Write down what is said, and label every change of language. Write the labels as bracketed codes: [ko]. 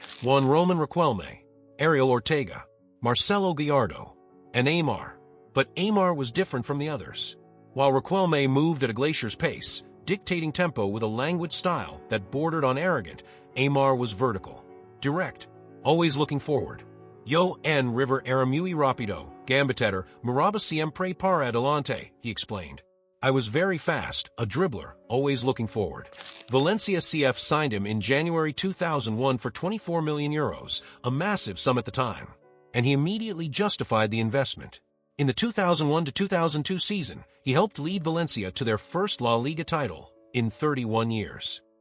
[en] Juan Roman Riquelme, Ariel Ortega, Marcelo Gallardo, and Aimar. But Aimar was different from the others. While Riquelme moved at a glacier's pace, dictating tempo with a languid style that bordered on arrogant, Aimar was vertical, direct, always looking forward. [es] Yo en river era muy rápido, gambetetter, miraba siempre para adelante, [en] he explained. I was very fast, a dribbler, always looking forward. Valencia CF signed him in January 2001 for €24 million, a massive sum at the time. And he immediately justified the investment. In the 2001-2002 season, he helped lead Valencia to their first La Liga title in 31 years.